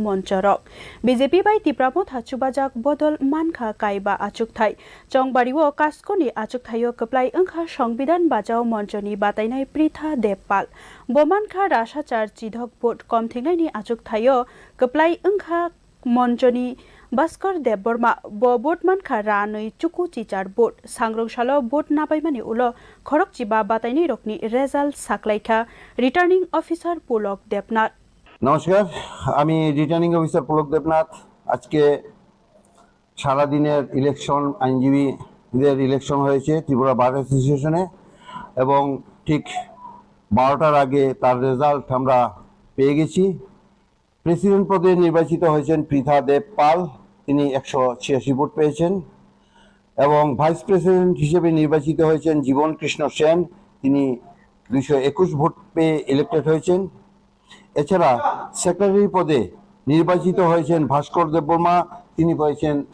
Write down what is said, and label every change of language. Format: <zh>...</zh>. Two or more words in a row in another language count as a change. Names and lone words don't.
<trp>ManchaBJP BJP by Tipra motha chubajak bodol wngkha kaiba achuk thai Chongbario kasko ni achuk thaio kwplai wngkha Songbidhan Bachao ManchaBJP ni batainai pritha depal bomankha rasachar chidhok bot kom thingnai ni achuk thaio kwplai wngkha ManchaBJP Baskar Deborma Bobot Mankha Ranui Chuku Chichar Bot Sangrong Shalo Bot Napaimani Ulo Khorok Chiba Bataini Rokni Result Saklaikha</trp> <en>Returning Officer</en> <trp>Pulok Debnath</trp> <bn>নমস্কার আমি</bn> <en>returning officer</en> <bn>পুলক দেবনাথ আজকে সারা দিনের ইলেকশন আইনজীবীদের ইলেকশন হয়েছে ত্রিপুরা বার অ্যাসোসিয়েশনে এবং ঠিক 12টার আগে তার রেজাল্ট আমরা পেয়ে গেছি প্রেসিডেন্ট পদে নির্বাচিত হয়েছেন পৃথা দেব পাল তিনি 186 ভোট পেয়েছেন এবং</bn> <en>vice president</en> <bn>হিসেবে নির্বাচিত হয়েছেন জীবন কৃষ্ণ সেন তিনি 221 ভোট পেয়ে ইলেক্টেড হয়েছেন এছাড়া সেক্রেটারি পদে নির্বাচিত হয়েছেন ভাস্কর দেববর্মা তিনি পেয়েছেন</bn>